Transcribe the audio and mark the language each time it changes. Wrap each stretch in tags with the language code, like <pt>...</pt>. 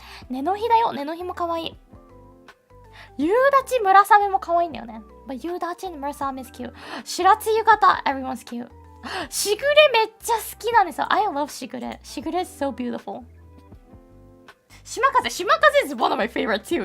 <ja>ネノヒだよ。ネノヒも可愛い。夕立ムラサメも可愛いんだよね。</ja> <en>But 夕立ムラサメ is cute. 白露方 everyone's cute.</en> <ja>しぐれめっちゃ好きなんですよ。</ja> <en>I love しぐれ。しぐれ is so beautiful. 島風 is one of my favorite too.</en>